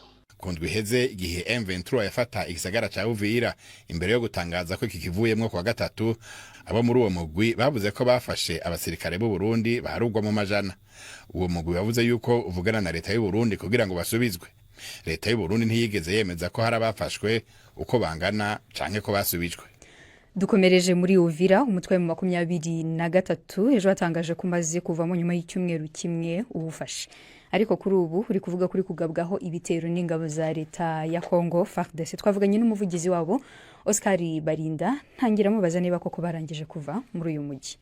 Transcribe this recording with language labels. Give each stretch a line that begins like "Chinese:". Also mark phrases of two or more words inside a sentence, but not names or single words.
Rundi: Kundwi heze igihe M23 yafata igisagara ca Uvira, imbere yo gutangaza ko iki kivuyemwo kwa gatatu, abo muri uwo mugwi bavuze ko bafashe abasirikare b'u Burundi baharugwa mu majana. Uwo mugwi bavuze yuko uvugana na leta y'u Burundi kugira ngo basubizwe. Leta y'u Burundi ntiyigeze yemeza ko hari abafashwe, uko bangana canke ko basubijwe.
Kinyarwanda: Dukomereje muri Uvira, umutwe wa 23 ejo watangaje ko umaze kuvamo nyuma y'icyumweru kimwe ubufashe. Ariko kuri ubu uri kuvuga kuri kugabwaho ibitero n'ingabo za leta ya Kongo FARDC. Twavuganye n'umuvugizi wabo Oscar Barinda, ntangira mubaza niba koko barangije kuva muri uyu mujyi.